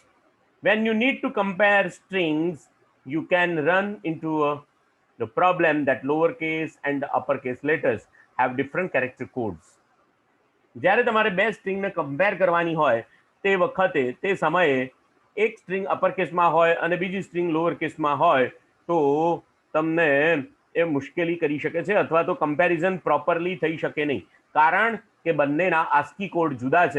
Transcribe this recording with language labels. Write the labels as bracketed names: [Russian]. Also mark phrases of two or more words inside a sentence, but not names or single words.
[English] When you need to compare strings, you can run into the problem that lowercase and uppercase letters have different character codes. [Gujarati] જ્યારે તમારે બે સ્ટ્રિંગને કમ્પેર કરવાની હોય તે વખતે તે સમયે એક સ્ટ્રિંગ [English] upper caseમાં [Gujarati] હોય અને બીજી સ્ટ્રિંગ [English] lower caseમાં [Gujarati] હોય તો તમને એ મુશ્કેલી કરી શકે છે અથવા તો [English] comparison properly [Gujarati] થઈ શકે નહીં, કારણ કે બંનેના [English] ASCII code [Gujarati] જુદા છે.